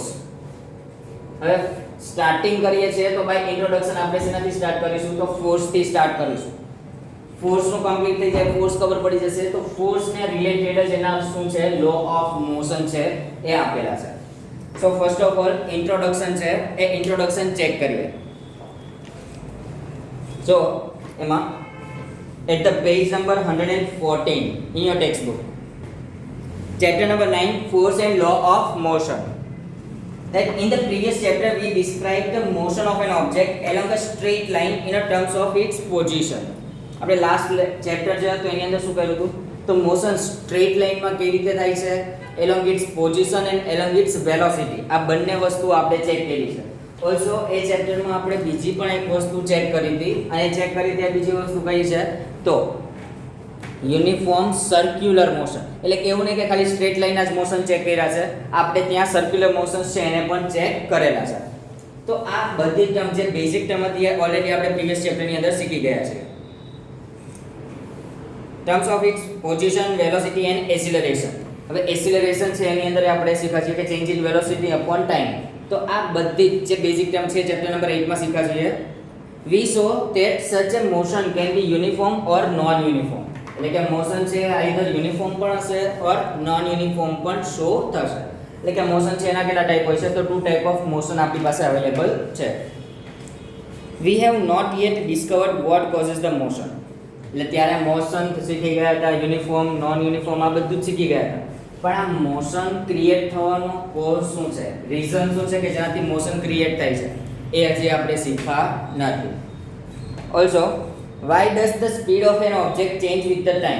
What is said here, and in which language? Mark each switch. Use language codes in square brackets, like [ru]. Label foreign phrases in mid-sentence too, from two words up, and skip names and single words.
[gu] હવે સ્ટાર્ટિંગ કરીએ છીએ તો [en] by introduction [gu] આપણે શેનાથી સ્ટાર્ટ કરીશું, તો ફોર્સ થી સ્ટાર્ટ કરીશું. ફોર્સ નું કમ્પ્લીટ થઈ જાય, ફોર્સ ખબર પડી જશે તો ફોર્સ ને રિલેટેડ જ એના શું છે, [en] law of motion [gu] છે એ આપેલા છે. [en] so first of all introduction [gu] છે એ ઇન્ટ્રોડક્શન ચેક કરીએ. [en] સો એમાં at the page number 114 in your textbook, chapter number 9, force and law of motion. That in the previous chapter we described the motion of an object along a straight line in a terms of its position. [gu] આપણે લાસ્ટ ચેપ્ટર જે હતું એની અંદર શું કર્યું હતું, તો મોશન સ્ટ્રેટ લાઇનમાં કેવી રીતે થાય છે, [en] along its position and along its velocity, [gu] આ બંને વસ્તુ આપણે ચેક કરી છે. ઓલ્સો એ ચેપ્ટરમાં આપણે બીજી પણ એક વસ્તુ ચેક કરી હતી અને ચેક કરી ત્યાં બીજી વસ્તુ કઈ છે, તો [en] uniform circular motion. [gu] એટલે કેવું નહીં કે ખાલી સ્ટ્રેટ લાઇનના જ મોશન ચેક કર્યા છે, આપણે ત્યાં [en] circular motions [gu] છે એને પણ ચેક કરેલા છે. તો આ બધી ટર્મ જે [en] basic term [gu] હતી ઓલરેડી આપણે પ્રીવિયસ ચેપ્ટરની અંદર શીખી ગયા છે. [en] terms of its position, velocity and acceleration. [gu] હવે એસિલરેશન છે એની અંદર આપણે શીખ્યા છીએ કે [en] change in velocity upon time. [gu] તો આ બધી જે [en] basic term [gu] છે ચેપ્ટર નંબર 8 માં શીખ્યા છીએ. [en] We saw that such a motion can be uniform or non-uniform. [gu] એટલે કે મોશન છે [en] either uniform [gu] પણ હશે [en] or non uniform [gu] પણ શો થશે. એટલે કે મોશન છે એના કેટલા ટાઈપ હોય છે, તો 2 [en] type of motion [gu] આપણી પાસે અવેલેબલ છે. [en] We have not yet discovered what causes the motion. [gu] એટલે ત્યારે મોશન શીખી ગયા હતા, યુનિફોર્મ, નોન યુનિફોર્મ આ બધું જ શીખી ગયા હતા. પણ આ મોશન ક્રિએટ થવાનો કોઝ શું છે, રીઝન શું છે કે જેનાથી મોશન ક્રિએટ થાય છે એ હજી આપણે શીખા નથી. [en] also why does the speed of an object change with the time.